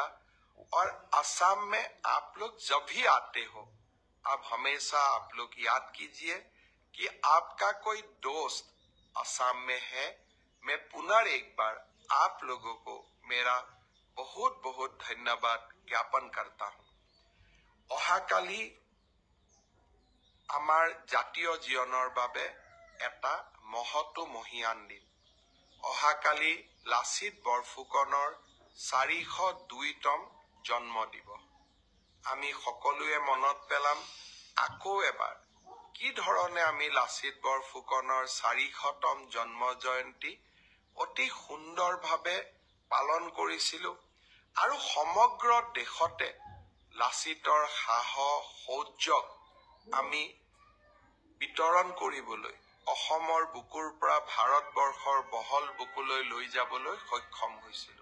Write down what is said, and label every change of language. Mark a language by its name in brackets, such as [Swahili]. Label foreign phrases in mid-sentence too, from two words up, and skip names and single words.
[Hindi] और असम में आप लोग जब भी आते हो, अब हमेशा आप लोग याद कीजिए कि आपका कोई दोस्त असम में है। मैं पुनः एक बार आप लोगों को मेरा बहुत बहुत धन्यवाद ज्ञापन करता हूँ। [Assamese] অহাকালি আমাৰ জাতীয় জীৱনৰ বাবে এটা মহৎ মহিয়ান দিন। অহাকালি লাচিত বৰফুকনৰ 402তম জন্ম দিৱস। আমি সকলোৱে মনত পেলাম আকৌ এবাৰ কি ধৰণে আমি লাচিত বৰফুকনৰ 400তম জন্ম জয়ন্তী অতি সুন্দৰভাৱে পালন কৰিছিলো আৰু সমগ্ৰ দেশতে লাচিতৰ সাহস শৌৰ্যক আমি বিতৰণ কৰিবলৈ অসমৰ বুকুৰ পৰা ভাৰতবৰ্ষৰ বহল বুকুলৈ লৈ যাবলৈ সক্ষম হৈছিলো।